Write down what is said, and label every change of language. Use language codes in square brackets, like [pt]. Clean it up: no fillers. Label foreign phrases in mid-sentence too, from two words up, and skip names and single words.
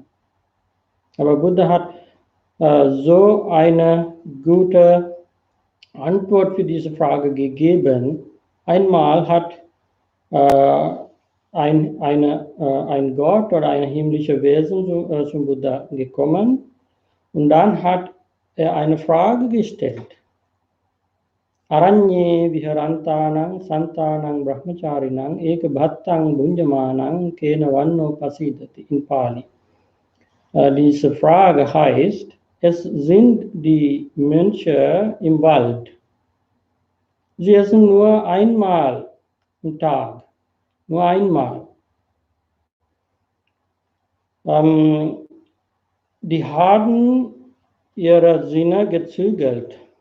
[de] Aber Buddha hat so eine gute Antwort für diese Frage gegeben. Einmal hat ein Gott oder ein himmlisches Wesen zum Buddha gekommen und dann hat er eine Frage gestellt. [pi] Aranye viharantanang santanang brahmacharinang ekabhattang bunjamanang kena vanno pasidati in Pali. [de] Diese Frage heißt, es sind die Mönche im Wald. Sie essen nur einmal am Tag, nur einmal. Die haben ihre Sinne gezügelt.